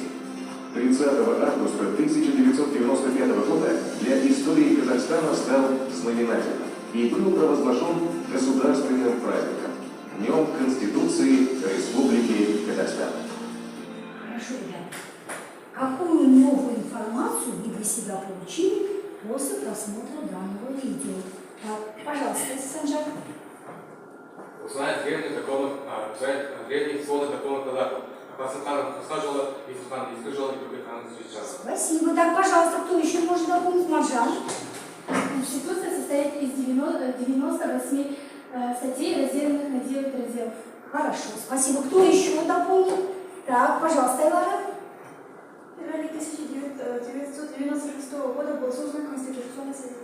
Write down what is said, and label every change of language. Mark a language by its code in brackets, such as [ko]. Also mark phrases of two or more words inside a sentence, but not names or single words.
[ru] 30 августа 1995 года для истории Казахстана стал знаменательным и был провозглашен государственным праздником – Днем Конституции Республики Казахстан. Хорошо, ребята. Какую новую информацию вы для себя получили после просмотра данного видео? Так, пожалуйста, Санжар. Узнать древних сводах законов казахов. [kk] Қасым ханның қасқа жолы, Есім ханның ескі жолы и Тәуке ханның жеті жарғы. [ru] Спасибо. Так, пожалуйста, кто еще может дополнить? Маржан. Конституция состоит из 98 статей, разделенных на 9 разделов. Хорошо, спасибо. Кто еще дополнит? Так, пожалуйста, Илара. В феврале 1996 года был создан Конституционный совет.